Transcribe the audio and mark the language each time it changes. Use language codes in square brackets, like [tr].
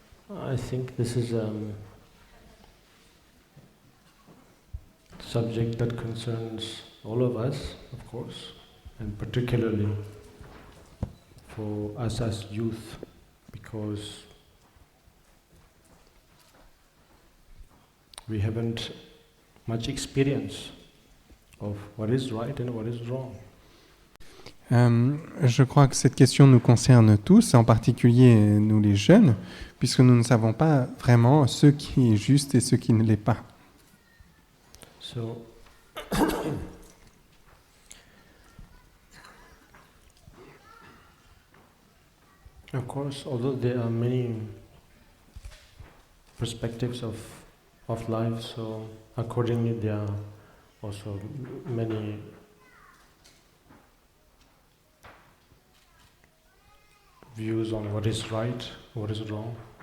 [en] I think this is a subject that concerns all of us, of course, and particularly for us as youth, because we haven't much experience of what is right and what is wrong. [fr] Je crois que cette question nous concerne tous, en particulier nous les jeunes, puisque nous ne savons pas vraiment ce qui est juste et ce qui ne l'est pas. [en] So, of course, although there are many perspectives of life, so accordingly there are also many views on what is right, what is wrong.